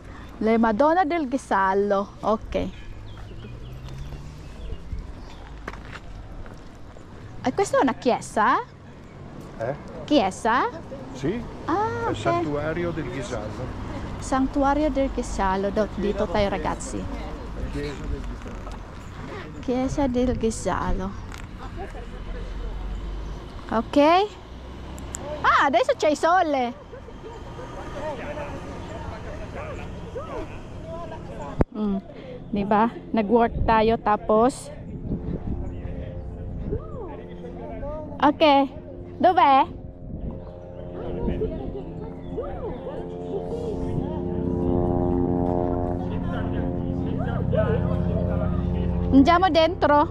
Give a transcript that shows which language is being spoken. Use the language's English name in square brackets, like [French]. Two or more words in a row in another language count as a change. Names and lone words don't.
[Italian] Le Madonna del Ghisallo, ok. E questa è una chiesa? Chiesa? Sì, Ah, è il ok. santuario del Ghisallo. Santuario del Ghisallo, [Filipino] dito tayo ragazzi. [Italian] Chiesa del Ghisallo. Chiesa del Ghisallo. Ok? Ah, adesso c'è il sole. [Filipino] Di ba? Nag-work tayo tapos. Okay. [Italian] Dov'è? Andiamo dentro.